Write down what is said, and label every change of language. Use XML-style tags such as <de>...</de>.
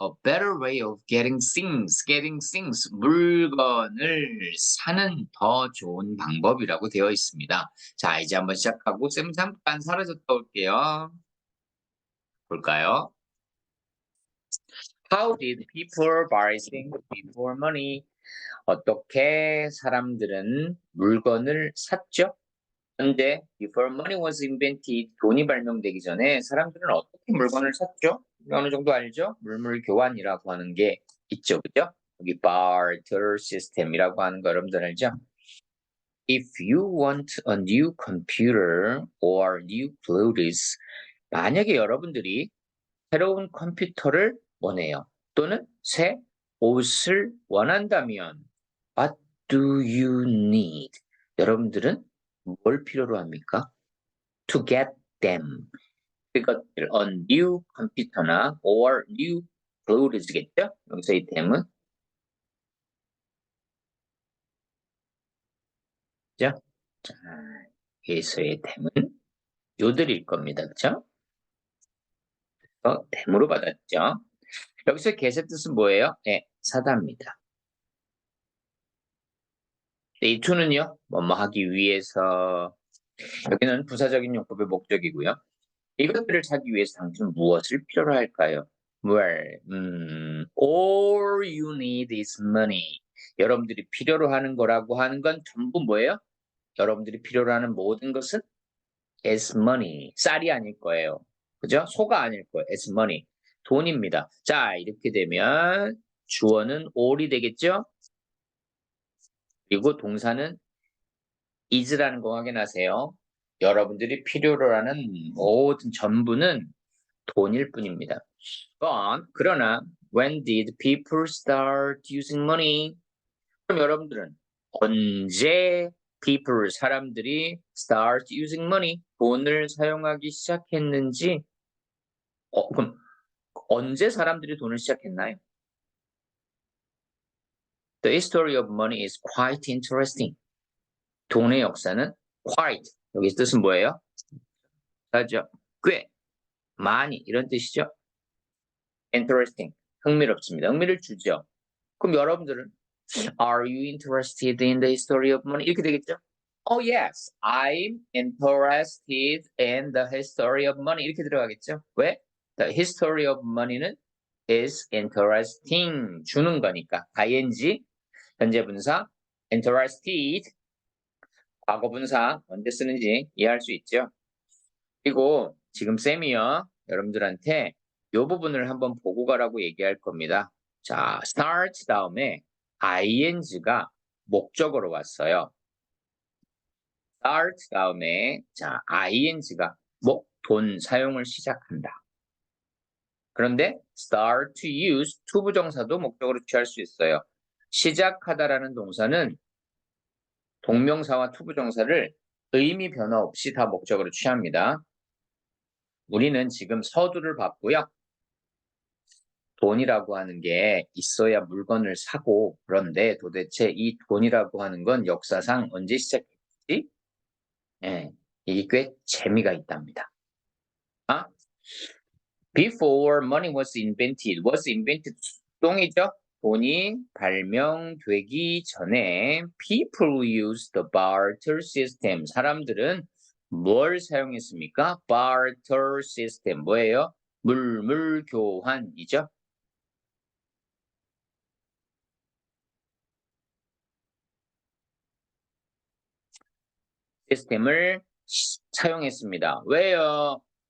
<en>A better way of getting things.</en> <ko>물건을 사는 더 좋은 방법이라고 되어 있습니다. 자, 이제 한번 시작하고 쌤 잠깐 사라졌다 올게요. 볼까요?</ko> <en>How did people buy things before money?</en> <ko>어떻게 사람들은 물건을 샀죠? 근데</ko> <en>before money was invented,</en> <ko>돈이 발명되기 전에 사람들은 어떻게 물건을 샀죠? 어느 정도 알죠? 물물 교환이라고 하는 게 있죠, 그죠? 여기 barter system이라고 하는 거 여러분들 알죠?</ko> <en>If you want a new computer or new clothes,</en> <ko>만약에 여러분들이 새로운 컴퓨터를 원해요. 또는 새 옷을 원한다면</ko> <en>what do you need?</en> <ko>여러분들은 뭘 필요로 합니까?</ko> <en>To get them.</en> <ko>그것들 on new 컴퓨터나</ko> <en>or new clothes</en> <ko>겠죠? 여기서 이 them은 그죠? 자, 여기서의 댐은 요들일 겁니다. 그죠? 댐으로 받았죠. 여기서 get의 뜻은 뭐예요? 네, 사다입니다. 이 to는요, 뭐뭐 하기 위해서, 여기는 부사적인 용법의 목적이고요. 이것들을 찾기 위해서 당신은 무엇을 필요로 할까요?</ko> <en>Well, all you need is money.</en> <ko>여러분들이 필요로 하는 거라고 하는 건 전부 뭐예요? 여러분들이 필요로 하는 모든 것은</ko> <en>is money.</en> <ko>쌀이 아닐 거예요. 그죠? 소가 아닐 거예요.</ko> <en>is money.</en> <ko>돈입니다. 자, 이렇게 되면 주어는 all이 되겠죠? 그리고 동사는 is라는 거 확인하세요. 여러분들이 필요로 하는 모든 전부는 돈일 뿐입니다. 그러나</ko> <en>when did people start using money?</en> <ko>그럼 여러분들은 언제 people 사람들이</ko> <en>start using money</en> <ko>돈을 사용하기 시작했는지 그럼 언제 사람들이 돈을 시작했나요?</ko> <en>The history of money is quite interesting.</en> <ko>돈의 역사는 quite 여기 뜻은 뭐예요? 맞죠? 꽤 많이 이런 뜻이죠. interesting 흥미롭습니다. 흥미를 주죠. 그럼 여러분들은</ko> <en>Are you interested in the history of money?</en> <ko>이렇게 되겠죠?</ko> <en>Oh yes, I'm interested in the history of money.</en> <ko>이렇게 들어가겠죠? 왜?</ko> <en>The history of money는 is interesting.</en> <ko>주는 거니까. ing, 현재 분사, interested, 과거 분사, 언제 쓰는지 이해할 수 있죠? 그리고 지금 쌤이요, 여러분들한테 이 부분을 한번 보고 가라고 얘기할 겁니다. 자, start 다음에 ing가 목적어로 왔어요. start 다음에 자 ing가 돈 사용을 시작한다. 그런데</ko> <en>start to use</en> <ko>투부정사도 목적으로 취할 수 있어요. 시작하다라는 동사는 동명사와 투부정사를 의미 변화 없이 다 목적으로 취합니다. 우리는 지금 서두를 봤고요. 돈이라고 하는 게 있어야 물건을 사고 그런데 도대체 이 돈이라고 하는 건 역사상 언제 시작했지? 예, 이게 꽤 재미가 있답니다.</ko> <en>Before money was invented</en> <ko>똥이죠? 돈이 발명되기 전에</ko> <en>people used the barter system.</en> <ko>사람들은 뭘 사용했습니까? barter system. 뭐예요? 물물 교환이죠? 시스템을 사용했습니다. 왜요?</ko>